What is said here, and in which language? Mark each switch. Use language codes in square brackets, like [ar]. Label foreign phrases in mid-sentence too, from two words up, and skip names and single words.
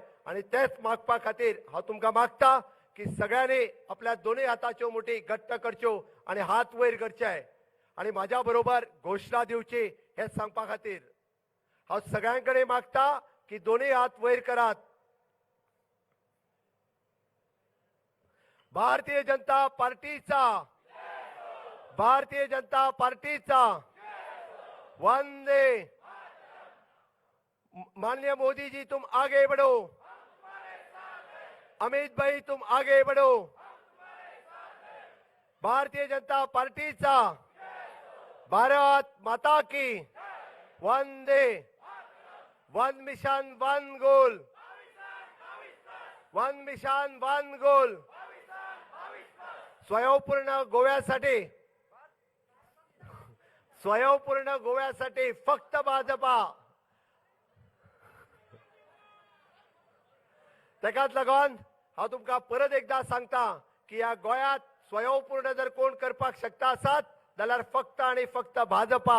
[kok] आणि तेच मागपा खातीर हांव तुमकां मागता की सगळ्यांनी आपल्या दोनूय हाताच्यो मुठी घट्ट करच्यो आणि हात वयर करचे आणि माझ्या बरोबर घोषणा दिवची हे सांगपा खातीर हांव सगळ्यांकडे मागता की दोन्ही हात वयर करात. भारतीय जनता पार्टीचा वंदे. [hi] माननीय मोदी जी तुम आगे बढ़ो, अमित भाई तुम आगे बढ़ो. [kok] भारतीय जनता पार्टीचा [hi] भारत माता की [kok] वंदे. [en] one mission one goal, one mission one goal. [mr] स्वयंपूर्ण गोव्यासाठी फक्त भाजपा. [kok] ताकाच लागून हांव तुमकां परत एकदा सांगता की ह्या गोंयांत स्वयंपूर्ण जर कोण करपाक शकता आसात जाल्यार फक्त आणि फक्त भाजपा.